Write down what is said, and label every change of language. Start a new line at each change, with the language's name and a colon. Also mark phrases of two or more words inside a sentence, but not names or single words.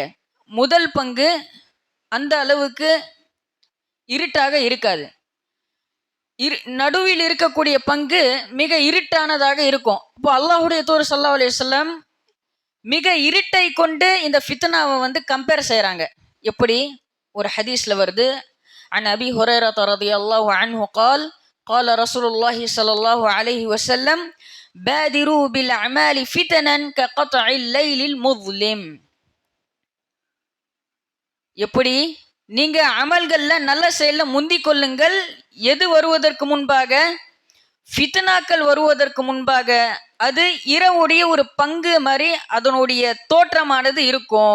Tamil: முதல் பங்கு அந்த அளவுக்கு இருட்டாக இருக்காது. நடுவில் இருக்கக்கூடிய பங்கு மிக இருட்டானதாக இருக்கும். இப்போ அல்லாஹுடைய தூதர்
Arabic: صلى الله عليه وسلم
Tamil: மிக இருட்டை கொண்டு இந்த ஃபித்னாவை கம்பேர் செய்கிறாங்க. எப்படி? ஒரு ஹதீஸ்ல வருது,
Arabic: عن أبي هريرة رضي الله عنه قال قال رسول الله صلى الله عليه وسلم بادروا بالأعمال فتنا كقطع الليل المظلم.
Tamil: எப்படி? நீங்க அமல்கள்ல நல்ல செயல்ல முந்திக் கொள்ளுங்கள். எது வருவதற்கு முன்பாக? ஃபித்னாக்கள் வருவதற்கு முன்பாக. அது இரவுடைய ஒரு பங்கு மாதிரி அதனுடைய தோற்றமானது இருக்கும்.